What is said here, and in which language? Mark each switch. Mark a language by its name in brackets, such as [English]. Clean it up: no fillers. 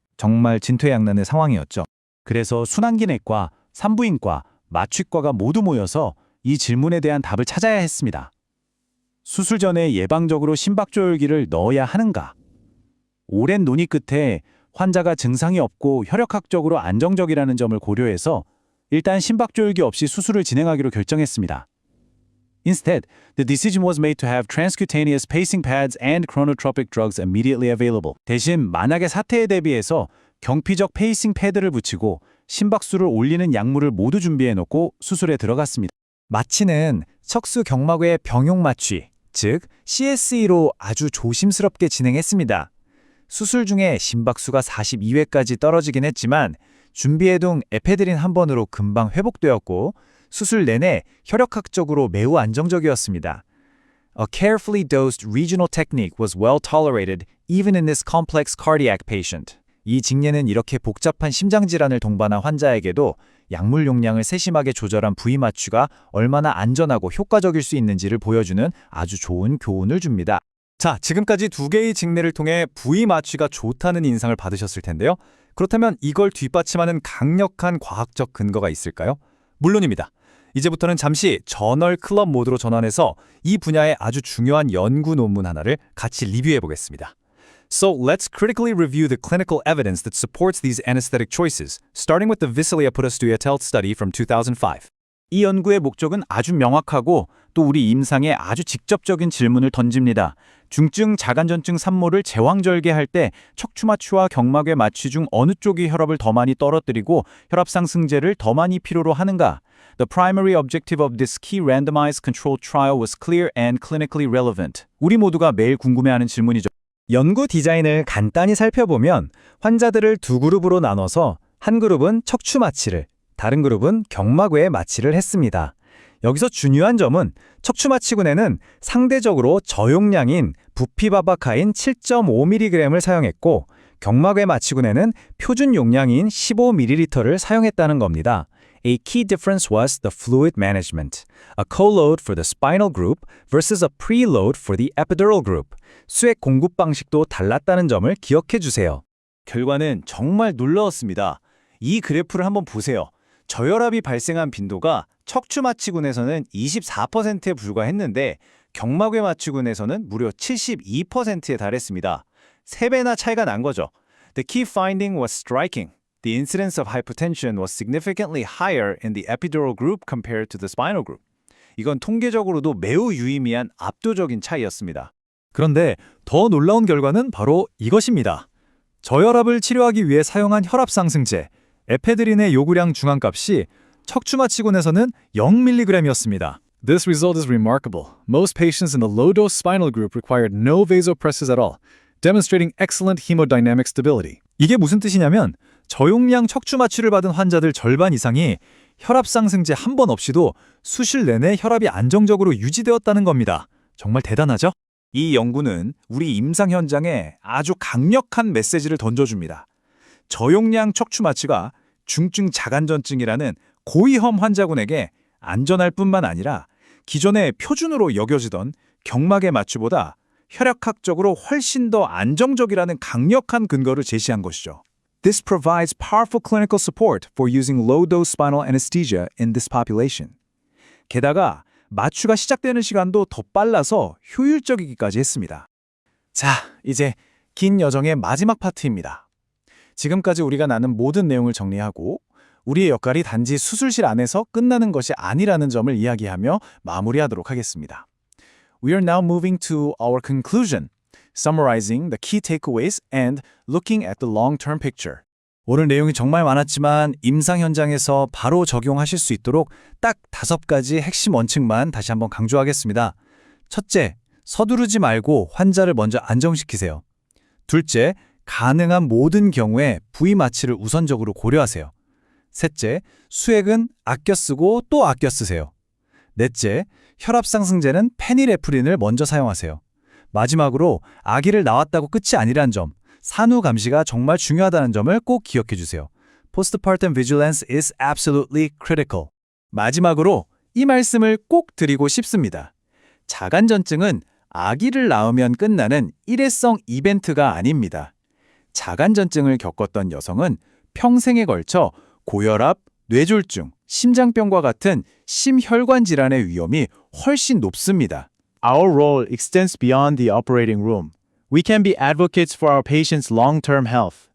[Korean] 정말 진퇴양난의 상황이었죠. 그래서 순환기내과, 산부인과, 마취과가 모두 모여서 이 질문에 대한 답을 찾아야 했습니다. 수술 전에 예방적으로 심박조율기를 넣어야 하는가? 오랜 논의 끝에 환자가 증상이 없고 혈액학적으로 안정적이라는 점을 고려해서 일단 심박조율기 없이 수술을 진행하기로 결정했습니다. [English] Instead, the decision was made to have transcutaneous pacing pads and chronotropic drugs immediately available. [Korean] 대신 만약의 사태에 대비해서 경피적 페이싱 패드를 붙이고 심박수를 올리는 약물을 모두 준비해 놓고 수술에 들어갔습니다. 마취는 척수 경막외 병용 마취, 즉 CSE로 아주 조심스럽게 진행했습니다. 수술 중에 심박수가 42회까지 떨어지긴 했지만 준비해둔 에페드린 한 번으로 금방 회복되었고 수술 내내 혈액학적으로 매우 안정적이었습니다. [English] A carefully dosed regional technique was well tolerated even in this complex cardiac patient. [Korean] 이 직례는 이렇게 복잡한 심장질환을 동반한 환자에게도 약물 용량을 세심하게 조절한 부위 마취가 얼마나 안전하고 효과적일 수 있는지를 보여주는 아주 좋은 교훈을 줍니다. 자, 지금까지 두 개의 직례를 통해 부위 마취가 좋다는 인상을 받으셨을 텐데요. 그렇다면 이걸 뒷받침하는 강력한 과학적 근거가 있을까요? 물론입니다. 이제부터는 잠시 저널 클럽 모드로 전환해서 이 분야의 아주 중요한 연구 논문 하나를 같이 리뷰해 보겠습니다. [English] So let's critically review the clinical evidence that supports these anesthetic choices, starting with the Vasilia-Puttastuyatel study from 2005. [Korean] 이 연구의 목적은 아주 명확하고 또 우리 임상에 아주 직접적인 질문을 던집니다. 중증 자간전증 산모를 제왕절개할 때 척추마취와 경막외 마취 중 어느 쪽이 혈압을 더 많이 떨어뜨리고 혈압 상승제를 더 많이 필요로 하는가? [English] The primary objective of this key randomized controlled trial was clear and clinically relevant. [Korean] 우리 모두가 매일 궁금해하는 질문이죠. 연구 디자인을 간단히 살펴보면 환자들을 두 그룹으로 나눠서 한 그룹은 척추 마취를, 다른 그룹은 경막외 마취를 했습니다. 여기서 중요한 점은 척추 마취군에는 상대적으로 저용량인 부피바바카인 7.5mg을 사용했고 경막외 마취군에는 표준 용량인 15ml를 사용했다는 겁니다. [English] A key difference was the fluid management, a co-load for the spinal group versus a preload for the epidural group. [Korean] 수액 공급 방식도 달랐다는 점을 기억해 주세요. 결과는 정말 놀라웠습니다. 이 그래프를 한번 보세요. 저혈압이 발생한 빈도가 척추 마취군에서는 24%에 불과했는데 경막외 마취군에서는 무려 72%에 달했습니다. 3배나 차이가 난 거죠. [English] The key finding was striking. The incidence of hypotension was significantly higher in the epidural group compared to the spinal group. [Korean] 이건 통계적으로도 매우 유의미한 압도적인 차이였습니다. 그런데 더 놀라운 결과는 바로 이것입니다. 저혈압을 치료하기 위해 사용한 혈압 상승제, 에페드린의 요구량 중앙값이 척추마취군에서는 0mg이었습니다. [English] This result is remarkable. Most patients in the low-dose spinal group required no vasopressors at all, demonstrating excellent hemodynamic stability. [Korean] 이게 무슨 뜻이냐면 저용량 척추 마취를 받은 환자들 절반 이상이 혈압 상승제 한 번 없이도 수실 내내 혈압이 안정적으로 유지되었다는 겁니다. 정말 대단하죠? 이 연구는 우리 임상 현장에 아주 강력한 메시지를 던져줍니다. 저용량 척추 마취가 중증 자간전증이라는 고위험 환자군에게 안전할 뿐만 아니라 기존의 표준으로 여겨지던 경막의 마취보다 혈액학적으로 훨씬 더 안정적이라는 강력한 근거를 제시한 것이죠. [English] This provides powerful clinical support for using low-dose spinal anesthesia in this population. [Korean] 게다가 마취가 시작되는 시간도 더 빨라서 효율적이기까지 했습니다. 자, 이제 긴 여정의 마지막 파트입니다. 지금까지 우리가 나눈 모든 내용을 정리하고 우리의 역할이 단지 수술실 안에서 끝나는 것이 아니라는 점을 이야기하며 마무리하도록 하겠습니다. [English] We are now moving to our conclusion, summarizing the key takeaways and looking at the long-term picture. [Korean] 오늘 내용이 정말 많았지만 임상 현장에서 바로 적용하실 수 있도록 딱 5가지 핵심 원칙만 다시 한번 강조하겠습니다. 첫째, 서두르지 말고 환자를 먼저 안정시키세요. 둘째, 가능한 모든 경우에 부위 마취를 우선적으로 고려하세요. 셋째, 수액은 아껴 쓰고 또 아껴 쓰세요. 넷째, 혈압 상승제는 페닐에프린을 먼저 사용하세요. 마지막으로 아기를 낳았다고 끝이 아니란 점, 산후 감시가 정말 중요하다는 점을 꼭 기억해 주세요. [English] Postpartum vigilance is absolutely critical. [Korean] 마지막으로 이 말씀을 꼭 드리고 싶습니다. 자간전증은 아기를 낳으면 끝나는 일회성 이벤트가 아닙니다. 자간전증을 겪었던 여성은 평생에 걸쳐 고혈압, 뇌졸중, 심장병과 같은 심혈관 질환의 위험이 훨씬 높습니다. [English] Our role extends beyond the operating room. We can be advocates for our patients' long-term health.